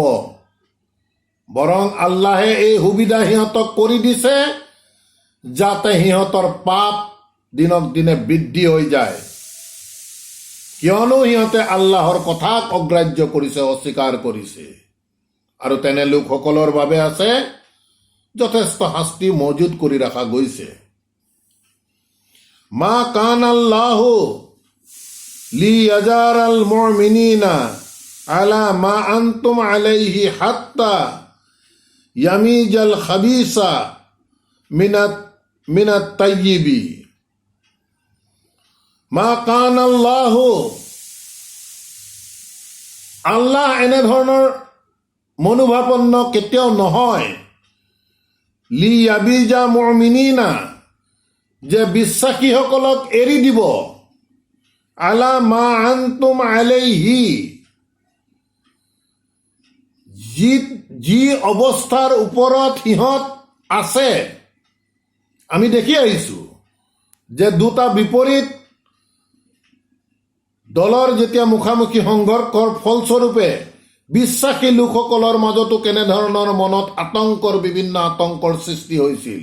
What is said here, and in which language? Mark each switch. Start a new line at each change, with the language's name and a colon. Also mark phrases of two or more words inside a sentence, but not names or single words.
Assamese: বৰং আল্লাহে এই সুবিধা সিহঁতক কৰি দিছে যাতে সিহঁতৰ পাপ দিনক দিনে বৃদ্ধি হৈ যায়, কিয়নো সিহঁতে আল্লাহৰ কথাক অগ্ৰাহ্য কৰিছে, অস্বীকাৰ কৰিছে। আৰু তেনে লোকসকলৰ বাবে আছে যথেষ্ট শাস্তি মজুত কৰি ৰখা গৈছে।
Arabic: ما كان الله ليذر المؤمنين على ما أنتم عليه حتى يميز الخبيث من الطيب. ما كان الله,
Assamese: আল্লাহ এনেধৰণৰ মনোভাৱন্ন কেতিয়াও নহয়,
Arabic: ليذر المؤمنين,
Assamese: যে বিশ্বাসীসকলক এৰি দিব,
Arabic: على ما أنتم عليه,
Assamese: যি অৱস্থাৰ ওপৰত সিহঁত আছে। আমি দেখি আহিছোঁ যে দুটা বিপৰীত দলৰ যেতিয়া মুখামুখি সংঘৰ্ষৰ ফলস্বৰূপে বিশ্বাসী লোকসকলৰ মাজতো কেনেধৰণৰ মনত বিভিন্ন আতংকৰ সৃষ্টি হৈছিল।